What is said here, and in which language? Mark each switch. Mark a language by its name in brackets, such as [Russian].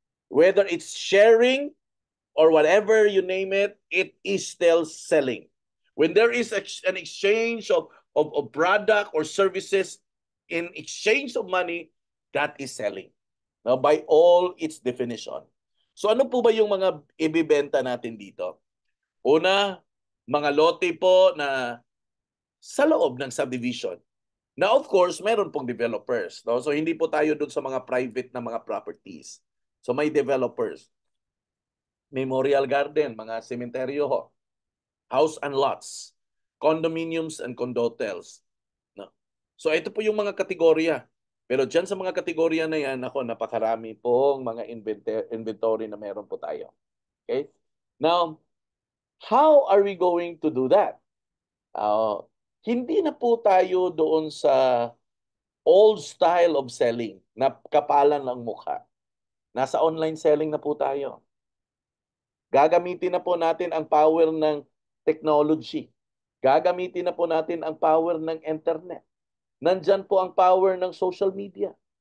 [English] Whether it's sharing or whatever you name it, it is still selling. When there is an exchange of product or services in exchange of money, that is selling. Now, by all its definition. [Filipino] So ano po ba yung mga ibibenta natin dito? Una, mga lote po na sa loob ng subdivision. [English] Now, of course, [Filipino] meron pong [English] developers. No? [Filipino] So hindi po tayo dun sa mga private na mga properties. So may developers. Memorial Garden, mga sementeryo ho. [English] House and lots. Condominiums and condotels. No? [Filipino] So ito po yung mga kategorya. Pero dyan sa mga kategorya na yan, ako, napakarami pong mga inventory na meron po tayo. [English] Okay? Now, how are we going to do that? [Filipino] Hindi na po tayo doon sa [English] old style of selling [Filipino] na kapalan ng mukha. Nasa online selling na po tayo. Gagamitin na po natin ang power ng technology. Gagamitin na po natin ang power ng internet. Nandyan po ang power ng social media.